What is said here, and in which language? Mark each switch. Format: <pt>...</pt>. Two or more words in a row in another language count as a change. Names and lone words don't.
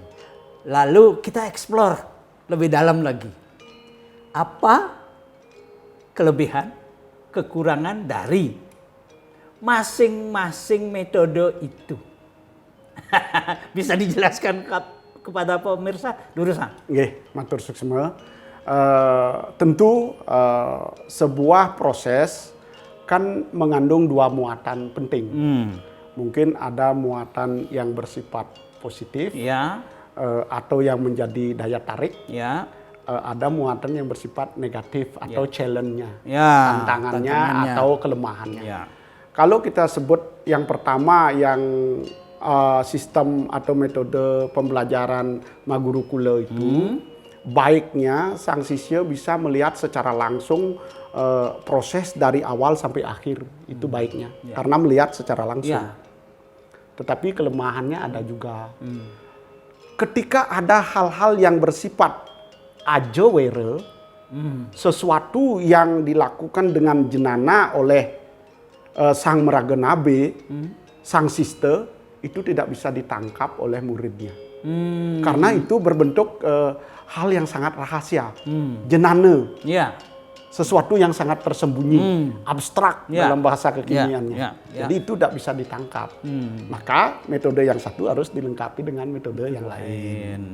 <id>Lalu kita explore lebih dalam lagi. Apa kelebihan, kekurangan dari masing-masing metode itu? Bisa dijelaskan kepada pemirsa, Durusa?</id> <ban>Nggih, matur suksma.</ban> <id>Tentu sebuah proses kan mengandung dua muatan penting. Mungkin ada muatan yang bersifat positif, Ya. Atau yang menjadi daya tarik. Ya. Ada muatan yang bersifat negatif atau challenge-nya, Ya, tantangannya atau kelemahannya. Ya. Kalau kita sebut yang pertama yang sistem atau metode pembelajaran maguru kula itu, baiknya sang sisya bisa melihat secara langsung proses dari awal sampai akhir, itu baiknya, karena melihat secara langsung. Ya. Tetapi kelemahannya ada juga. Ketika ada hal-hal yang bersifat ajawere, sesuatu yang dilakukan dengan jenana oleh</id> <ban>sang meraga nabe,</ban> <id>sang siste, itu tidak bisa ditangkap oleh muridnya. Karena itu berbentuk hal yang sangat rahasia, jenana, Ya. sesuatu yang sangat tersembunyi, abstrak Ya. dalam bahasa kekiniannya. Ya. Jadi itu tidak bisa ditangkap. Maka metode yang satu harus dilengkapi dengan metode yang lain.</id>